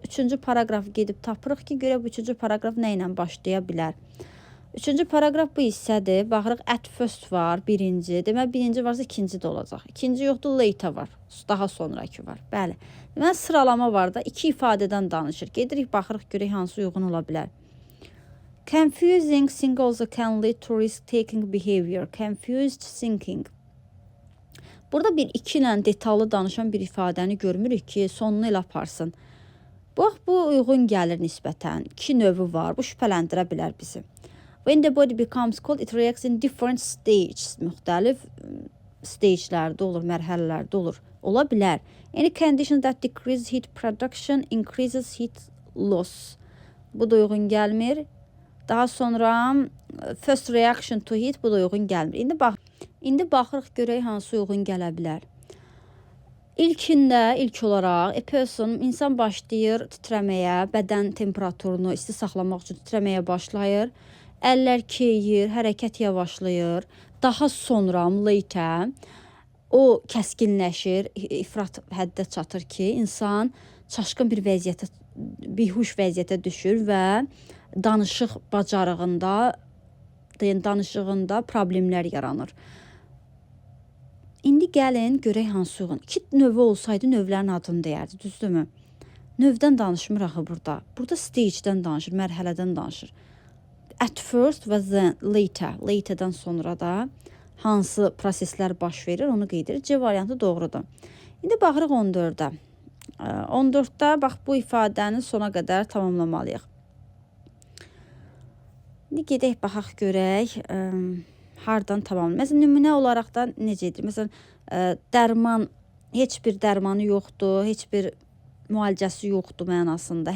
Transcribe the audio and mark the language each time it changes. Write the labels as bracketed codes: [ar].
[az] 3-cü paragrafı gedib tapırıq ki, görə bu 3-cü paragraf nə ilə başlaya bilər. 3-cü paragraf bu hissədir. Baxırıq at first var, birinci. Demək birinci varsa ikinci də olacaq. İkinci yoxdur, later var. Daha sonraki var. Bəli. Demək sıralama var da 2 ifadədən danışır. Gedirik, baxırıq, görək hansı uyğun ola bilər. [en] Confusing thinking also can lead to risk-taking behavior. [az] Confused thinking. Burada bir 2 ilə detallı danışan bir ifadəni görmürük ki, sonunu elə aparsın. Bax, bu uyğun gəlir nisbətən. 2 növü var. Bu şübhələndirə bilər bizi. [en] When the body becomes cold, it reacts in different stages. [az] Müxtəlif stagelərdə olur, mərhələlərdə olur. Ola bilər. [en] Any condition that decreases heat production increases heat loss. [az] Bu da uyğun gəlmir. Daha sonra [en] first reaction to heat, [az] bu da uyğun gəlmir. İndi baxırıq görək hansı uyğun gələ bilər. İlkində, ilk olaraq, insan başlayır titrəməyə, bədən temperaturunu isti saxlamaq üçün titrəməyə başlayır. Əllər keyir, hərəkət yavaşlayır. Daha sonra, later, o kəskinləşir, ifrat həddə çatır ki, insan çaşqın bir vəziyyətə, bihuş vəziyyətə düşür və danışıq bacarığında, danışığında problemlər yaranır. İndi gəlin, görək hansı uyğun. 2 növü olsaydı növlərin adını deyərdi, düzdürmü? Növdən danışmır axı burada. Burada stagedən danışır, mərhələdən danışır. [en] at first [az] və [en] then later. [az] Later'dan sonra da hansı proseslər baş verir onu qeyd edir. C variantı doğrudur. İndi baxırıq 14-də. 14-də bax bu ifadəni sona qədər tamamlamalıyıq. İndi gedək baxaq görək hardan tamamlayır. Məsələn, nümunə olaraq da necə edir? Məsələn, dərman, heç bir dərmanı yoxdur, heç bir müalicəsi yoxdur mənasında.